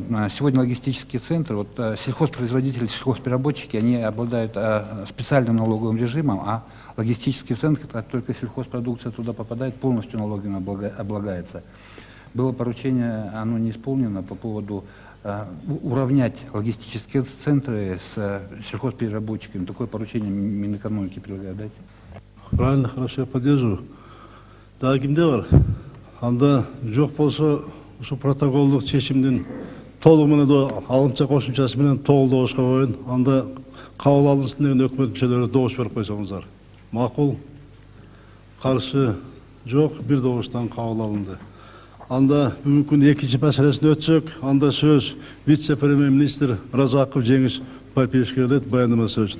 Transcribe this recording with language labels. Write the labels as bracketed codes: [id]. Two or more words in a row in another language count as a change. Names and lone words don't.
[ru] Сегодня логистические центры, вот сельхозпроизводители, сельхозпереработчики, они обладают специальным налоговым режимом, а логистический центр, как только сельхозпродукция туда попадает, полностью налогами облагается. Было поручение, оно не исполнено по поводу уравнять логистические центры с сельхозпереработчиками. Такое поручение Минэкономики предлагает дать. Правильно, хорошо, я поддерживаю. [ky] Да, кимде бар? Анда жоқ болса, ушу протоколдук чечимдин толугу менен алымча кошумчасы менен толук добушка коюн. Анда кабыл алынсын деген өкмөт мүчөлөрү добуш берип койсоңуздар. Макул, каршы жок, бир добуштан кабыл алынды. Анда бүгүнкү күндүн экинчи маселесине өтсөк, анда сөз вице-премьер-министр Разаков Жеңиш Парпиевичке берилет, баяндама сөзүн.